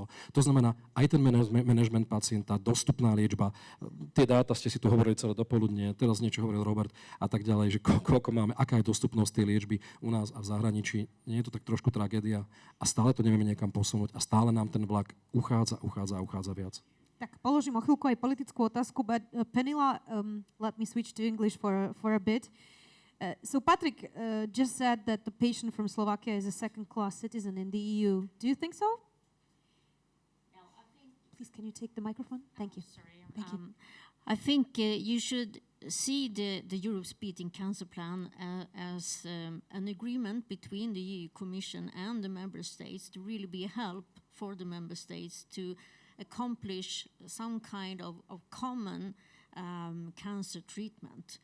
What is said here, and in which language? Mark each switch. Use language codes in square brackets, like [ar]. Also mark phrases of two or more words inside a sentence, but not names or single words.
[sk] To znamená, aj ten management pacienta, dostupná liečba, tie dáta ste si tu hovorili celé dopoludne, teraz niečo hovoril Robert a tak ďalej, že koľko máme, aká je dostupnosť tej liečby u nás a v zahraničí. Nie je to tak trošku tragédia a stále to nevieme niekam posunúť a stále nám ten vlak uchádza viac. Tak položím o chvíľku aj politickú otázku, [en] but Penila, let me switch to English for a bit. So Patrick just said that the patient from Slovakia is a second-class citizen in the EU. Do you think so? No, I think. Please, can you take the microphone? Thank you. Sorry. Thank you. I think you should see the Europe's Beating Cancer Plan as an agreement between the EU Commission and the member states to really be a help for the member states to accomplish some kind of common cancer treatment.